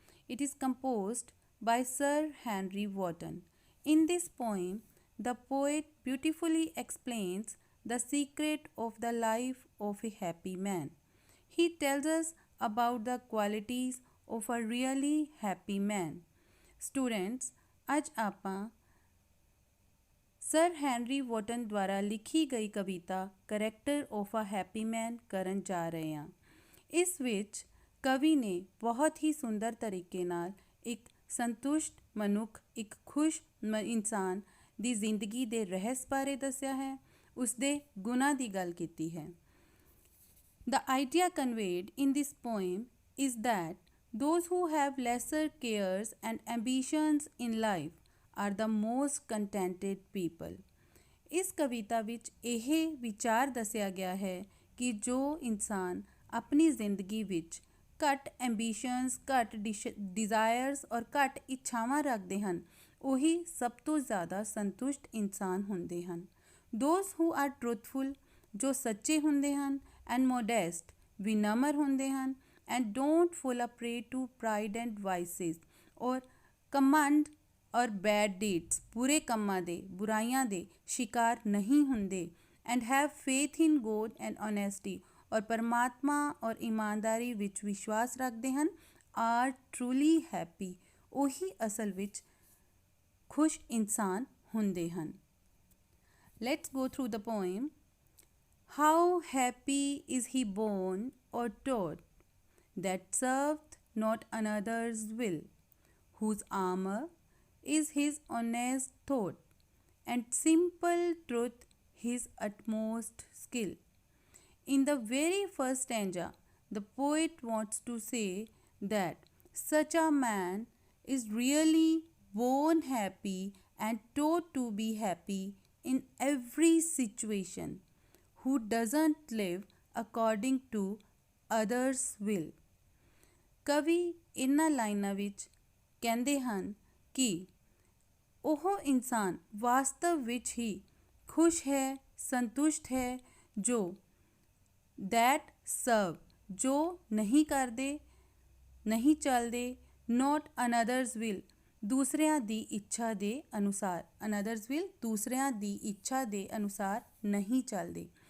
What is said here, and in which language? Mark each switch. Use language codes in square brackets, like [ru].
[en] It is composed by Sir Henry Wotton. In this poem, the poet beautifully explains the secret of the life of a happy man. He tells us about the qualities of a really happy man. [hi] Students आज [pa] ਆਪਾਂ sir Henry ਵੋਟਨ ਦੁਆਰਾ ਲਿਖੀ ਗਈ ਕਵਿਤਾ character of a happy ਮੈਨ ਕਰਨ ਜਾ ਰਹੇ ਹਾਂ। ਇਸ ਵਿੱਚ ਕਵੀ ਨੇ ਬਹੁਤ ਹੀ ਸੁੰਦਰ ਤਰੀਕੇ ਨਾਲ ਇੱਕ ਸੰਤੁਸ਼ਟ ਮਨੁੱਖ, ਇੱਕ ਖੁਸ਼ ਇਨਸਾਨ ਦੀ ਜ਼ਿੰਦਗੀ ਦੇ ਰਹੱਸ ਬਾਰੇ ਦੱਸਿਆ ਹੈ, ਉਸਦੇ ਗੁਣਾਂ ਦੀ ਗੱਲ ਕੀਤੀ ਹੈ। [en] The idea conveyed in this poem is that those who have lesser cares and ambitions in life are the most contented people. [pa] ਇਸ ਕਵਿਤਾ ਵਿੱਚ ਇਹ ਵਿਚਾਰ ਦੱਸਿਆ ਗਿਆ ਹੈ ਕਿ ਜੋ ਇਨਸਾਨ ਆਪਣੀ ਜ਼ਿੰਦਗੀ ਵਿੱਚ ਘੱਟ ਐਂਬੀਸ਼ਨਸ, ਘੱਟ ਡਿਜ਼ਾਇਰਸ ਔਰ ਘੱਟ ਇੱਛਾਵਾਂ ਰੱਖਦੇ ਹਨ, ਉਹੀ ਸਭ ਤੋਂ ਜ਼ਿਆਦਾ ਸੰਤੁਸ਼ਟ ਇਨਸਾਨ ਹੁੰਦੇ ਹਨ। [en] those who are truthful, [pa] ਜੋ ਸੱਚੇ ਹੁੰਦੇ ਹਨ, [en] and modest, [pa] ਵਿਨਮਰ ਹੁੰਦੇ ਹਨ, [en] and don't fall a prey to pride and vices [hi] और कमंड और बैड [en] deeds [hi] बुरे [pa] ਕੰਮਾਂ ਦੇ ਬੁਰਾਈਆਂ ਦੇ ਸ਼ਿਕਾਰ ਨਹੀਂ ਹੁੰਦੇ [en] and have faith in God and honesty [hi] और परमात्मा और ईमानदारी [pa] ਵਿੱਚ ਵਿਸ਼ਵਾਸ ਰੱਖਦੇ ਹਨ [en] are truly happy [pa] ਉਹੀ ਅਸਲ ਵਿੱਚ ਖੁਸ਼ ਇਨਸਾਨ ਹੁੰਦੇ ਹਨ। [en] Let's go through the poem. How happy is he born or taught that serveth not another's will, whose armour is his honest thought, and simple truth his utmost skill. In the very first stanza, the poet wants to say that such a man is really born happy and taught to be happy in every situation, who doesn't live according to others' will. [pa] ਕਵੀ ਇਹਨਾਂ ਲਾਈਨਾਂ ਵਿੱਚ ਕਹਿੰਦੇ ਹਨ ਕਿ ਉਹ ਇਨਸਾਨ ਵਾਸਤਵ ਵਿੱਚ ਹੀ ਖੁਸ਼ ਹੈ, ਸੰਤੁਸ਼ਟ ਹੈ, ਜੋ [en] that serve, [pa] ਜੋ ਨਹੀਂ ਕਰਦੇ, ਨਹੀਂ ਚੱਲਦੇ, [en] not others will, [pa] ਦੂਸਰਿਆਂ ਦੀ ਇੱਛਾ ਦੇ ਅਨੁਸਾਰ, [en] others will [pa] ਦੂਸਰਿਆਂ ਦੀ ਇੱਛਾ ਦੇ ਅਨੁਸਾਰ ਨਹੀਂ ਚੱਲਦੇ।